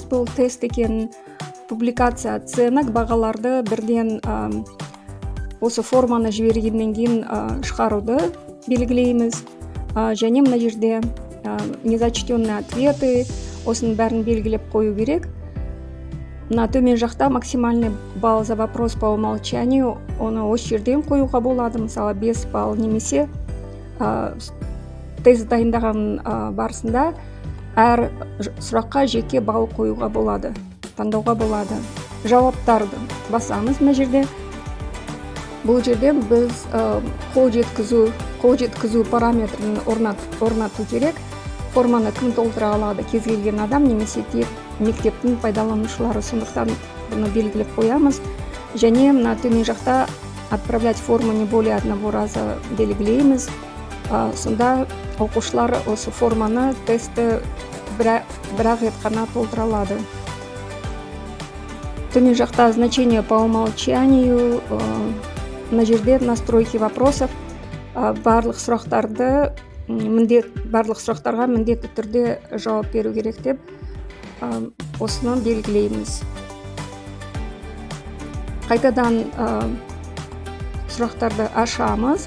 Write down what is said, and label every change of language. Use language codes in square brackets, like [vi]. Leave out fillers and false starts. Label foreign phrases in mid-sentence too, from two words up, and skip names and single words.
[kk] Бұл тест екенін, [ru] публикация оценок, [kk] бағаларды бірден осы форманы жібергеннен кейін шығаруды белгілейміз. Және мына жерде [ru] незачтенные ответы, [kk] осының бәрін белгілеп қою керек. Мына төмен жақта [ru] максимальный балл за вопрос по умолчанию, [kk] оны осы жерден қоюға болады. Мысалы 5 балл немесе тест дайындаған барысында әр сұраққа жеке балл қоюға болады, таңдауға болады. Жауаптарды басамыз мына жерде. Бұл жерде біз қол жеткізу параметрін орнату керек. Форманы кім толтыра алады? Кез келген адам немесе тек мектептің пайдаланушылары, сондықтан бұны белгілеп қоямыз. Және мына төмен жақта [ru] отправлять форму не более одного раза [kk] белгілейміз. Сонда оқушылар осы форманы, тестті бір-ақ рет қана толтыра алады. Төмен жақта [ru] значение по умолчанию, [kk] мына жерде [ru] настройки вопросов, [kk] барлық сұрақтарға міндетті түрде жауап беру керек деп осыны белгілейміз. Қайтадан сұрақтарды ашамыз.